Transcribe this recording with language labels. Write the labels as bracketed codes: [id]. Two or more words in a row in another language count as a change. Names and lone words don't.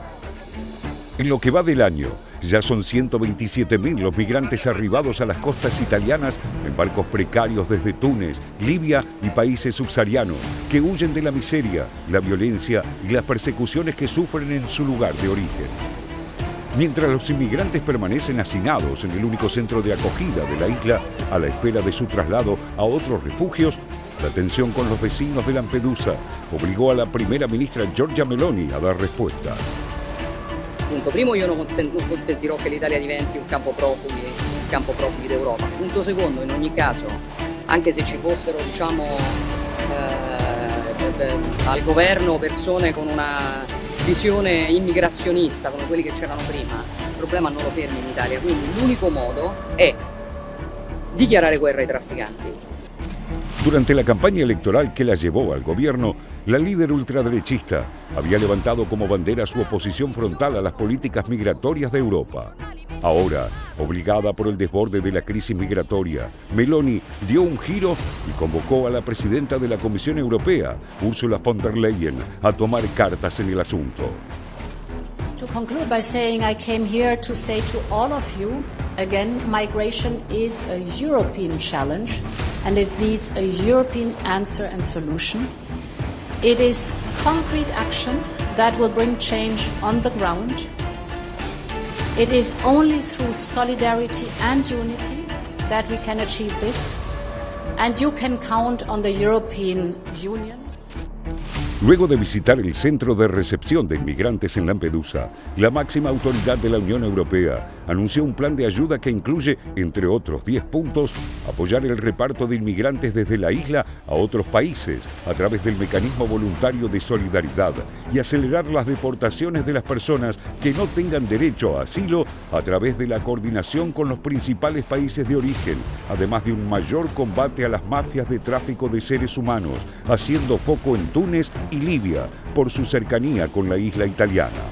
[es] En lo que va del año, ya son 127.000 los migrantes arribados a las costas italianas en barcos precarios desde Túnez, Libia y países subsaharianos, que huyen de la miseria, la violencia y las persecuciones que sufren en su lugar de origen. Mientras los inmigrantes permanecen hacinados en el único centro de acogida de la isla a la espera de su traslado a otros refugios, la tensión con los vecinos de Lampedusa obligó a la primera ministra Giorgia Meloni a dar respuesta. [it] Punto primo, io non consentirò che l'Italia diventi un campo profughi d'Europa. Punto secondo, in ogni caso, anche se ci fossero, al governo persone con una visione immigrazionista come quelli che c'erano prima, il problema non lo fermi in Italia, quindi l'unico modo è dichiarare guerra ai trafficanti. [es] Durante la campaña electoral que la llevó al gobierno, la líder ultraderechista había levantado como bandera su oposición frontal a las políticas migratorias de Europa. Ahora, obligada por el desborde de la crisis migratoria, Meloni dio un giro y convocó a la presidenta de la Comisión Europea, Ursula von der Leyen, a tomar cartas en el asunto. [en] To conclude by saying I came here to say to all of you, again, migration is a European challenge and it needs a European answer and solution. It is concrete actions that will bring change on the ground. It is only through solidarity and unity that we can achieve this, and you can count on the European Union. [es] Luego de visitar el centro de recepción de inmigrantes en Lampedusa, la máxima autoridad de la Unión Europea anunció un plan de ayuda que incluye, entre otros 10 puntos, apoyar el reparto de inmigrantes desde la isla a otros países a través del mecanismo voluntario de solidaridad y acelerar las deportaciones de las personas que no tengan derecho a asilo a través de la coordinación con los principales países de origen, además de un mayor combate a las mafias de tráfico de seres humanos, haciendo foco en Túnez y Libia por su cercanía con la isla italiana.